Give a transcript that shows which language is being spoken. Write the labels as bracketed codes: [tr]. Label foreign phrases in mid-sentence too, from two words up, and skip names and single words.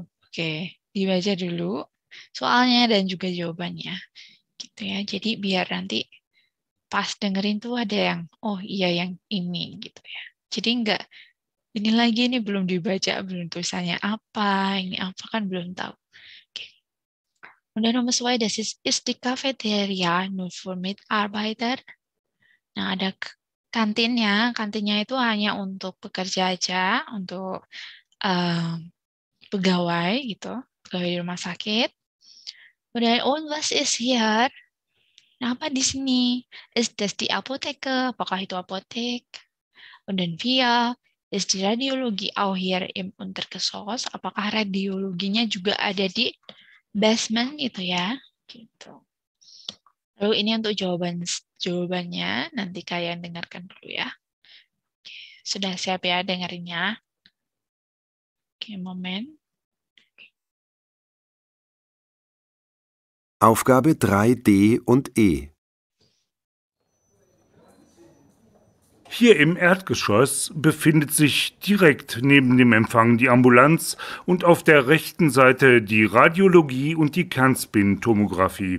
[id] Oke, dibaca dulu soalnya dan juga jawabannya. Gitu ya. Jadi biar nanti pas dengerin tuh ada yang, oh iya yang ini gitu ya. Jadi nggak ini lagi, ini belum dibaca, belum tulisannya apa, ini apa kan belum tahu. Oke. Udah nomor 2, [de] das ist die Cafeteria nur für Mitarbeiter. [id] Nah, ada kantinnya. Kantinnya itu hanya untuk pekerja aja, untuk pegawai gitu, pegawai di rumah sakit. Udah, [de] und was ist hier? [id] Nah, apa di sini? [de] Ist das die Apotheke? [id] Apakah itu apotek? [de] Und dann wir ist die Radiologie auch hier im Untergeschoss. [id] Apakah radiologinya juga ada di basement gitu ya? Gitu. Lalu ini untuk jawabannya nanti kalian dengarkan dulu ya. Oke, sudah siap ya dengerinnya? Oke, Moment. [de] Aufgabe 3D und E. Hier im Erdgeschoss befindet sich direkt neben dem Empfang die Ambulanz und auf der rechten Seite die Radiologie und die Kernspintomographie.